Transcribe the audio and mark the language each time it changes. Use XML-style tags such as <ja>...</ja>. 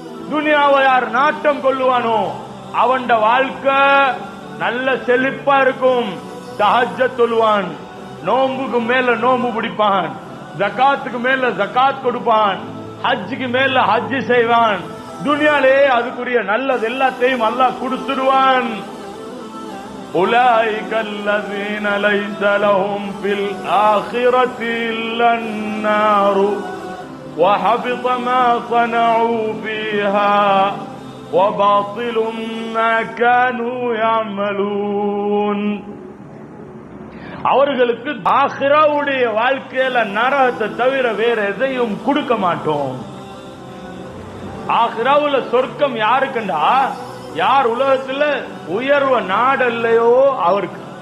<ta>துனியாவை யார் நாட்டம் கொள்ளுவானோ அவன் வாழ்க்கை நல்ல செழிப்பா இருக்கும். தஹஜ்ஜத் தொழுவான், நோம்புக்கு மேல நோம்பு பிடிப்பான், ஜகாத்துக்கு மேல ஜகாத் கொடுப்பான், ஹஜ்ஜுக்கு மேல ஹஜ் செய்வான். துனியாலே அதுக்குரிய நல்லது எல்லாத்தையும் அல்லாஹ் கொடுத்துடுவான்.</ta> <ar>أولئك الذين ليس لهم في الآخرة إلا النار وحبط ما صنعوا فيها وباطل ما كانوا يعملون.</ar> <ta>அவர்களுக்கு ஆখিরাவுடைய வாழ்க்கையில நரகத்தை தவிர வேற எதையும் கொடுக்க மாட்டோம். ஆখিরাவுல சொர்க்கம் யாருக்குண்டா, யார் உலகத்துல உயர்வ நாடல்லையோ அவருக்கு.</ta>